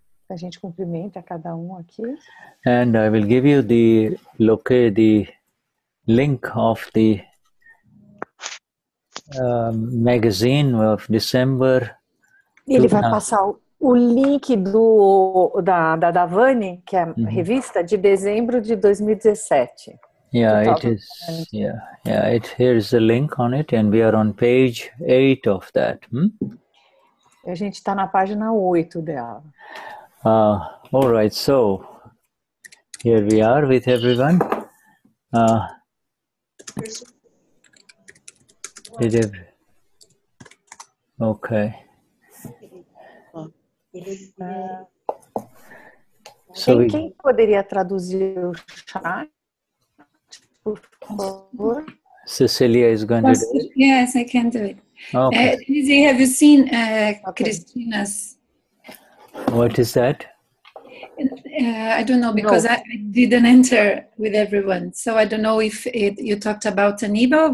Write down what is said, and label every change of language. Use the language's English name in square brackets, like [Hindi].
[Portuguese] A gente cumprimenta cada um aqui. [English] And I will give you the link of the magazine of December. [Portuguese] Ele vai passar o link da Vani, que é a revista de dezembro de 2017. [English] Yeah, it is. Yeah. Here's the link on it, and we are on page 8 of that. [Portuguese] A gente está na página 8 dela. [English] All right, so here we are with everyone. Okay. [Portuguese] So quem poderia traduzir o chat, por favor? [English] Cecilia is going to do it. Yes, I can do it. Okay. Denize, have you seen Christina's? What is that? I don't know, because I didn't enter with everyone, so I don't know if you talked about Aníbal.